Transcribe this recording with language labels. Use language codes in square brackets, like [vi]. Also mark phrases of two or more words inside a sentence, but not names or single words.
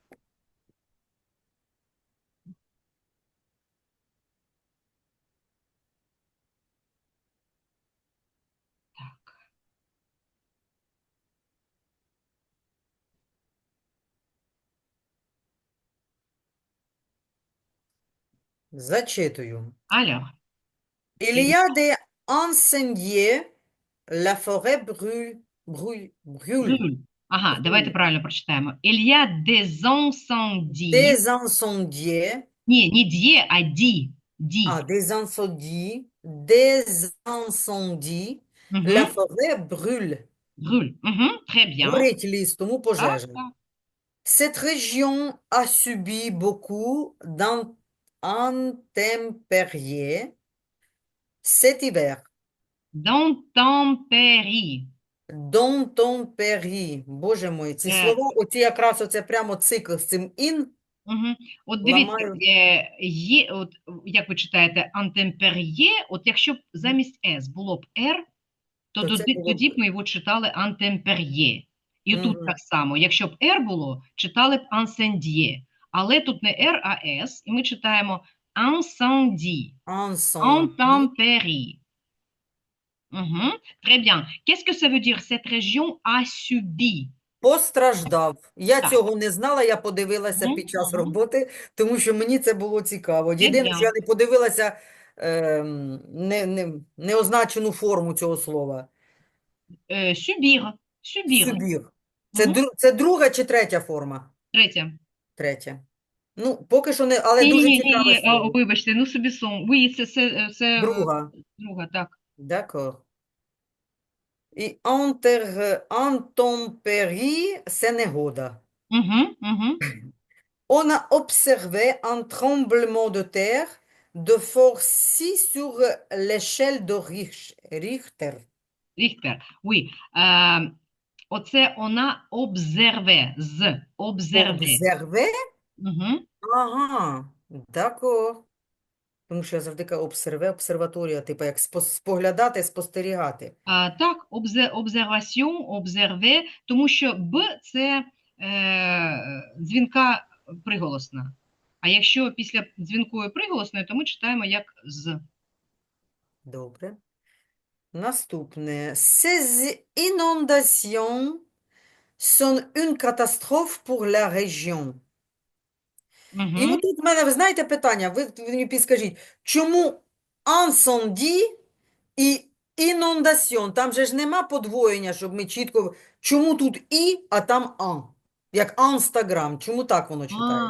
[uk] Так. Зачитую. [fr] Alors, Il y a des incendies, la forêt brûle. brûle. [uk] Ага, давайте [fr] Brûle. [uk] правильно прочитаємо. [fr] Il y a des incendies. Des incendies. [uk] Ні, не die, а ді. Ді. [fr] Ah, des incendies. Des incendies. La Угу. forêt brûle. Brûle. Угу. Très bien. [uk] Горить ліс, тому Так, пожежа. так. [fr] Cette région a subi beaucoup d'intempéries cet hiver. D'intempéries. D'intempéries. [ru] Боже мой, [uk] ці Е, слова, оці якраз оце прямо цикл з цим ін угу. От дивіться, ламаю. є, от, як ви читаєте, антемпер'є, от якщо б замість «с» було б «р», то То це було тоді б б. ми його читали антемпер'є. І тут Мгм. так само, якщо б «р» було, читали б ансенд'є. Але тут не «р», а «с», і ми читаємо «инcendies», [fr] Incendie. «intempéries». Угу. Très bien. Qu'est-ce que ça veut dire? Cette région a subi. [uk] Постраждав. Я Так. цього не знала, я подивилася Угу. під час Угу. роботи, тому що мені це було цікаво. [fr] Très [uk] Єдине, що я [fr] bien. [uk] не подивилася неозначену форму цього слова. [fr] Subir. Subir. [uk] Сюбір. Це, Угу. це друга чи третя форма? Третє. Третя. Ну, поки що не, але Ні, ні, дуже ні, цікаве ні, слово. вибачте, ну собі сон. Ви, це Друга. друга, так. D'accord. І intempérie – це негода. Угу, угу. [fr] On a observé un tremblement de terre de force 6 sur l'échelle de Richter. [uk] Ріхтер. Oui. Оце вона обзерве. Обзерве. [fr] Observer? Угу. Ага, d'accord. [uk] Тому що я завжди кажу обсерве, обсерваторія, типу як споглядати, спостерігати. Так, обзерваціон, обзерве, тому що Б це дзвінка приголосна. А якщо після дзвінкої приголосної, то ми читаємо як з. Добре. Наступне. [fr] Ces inondations sont une catastrophe pour la région. [uk] І Угу. отут в мене, ви знаєте, питання, ви мені підскажіть, чому incendie і inondation? Там же ж нема подвоєння, щоб ми чітко, чому тут і, а там ан? Як Інстаграм, чому так воно читається?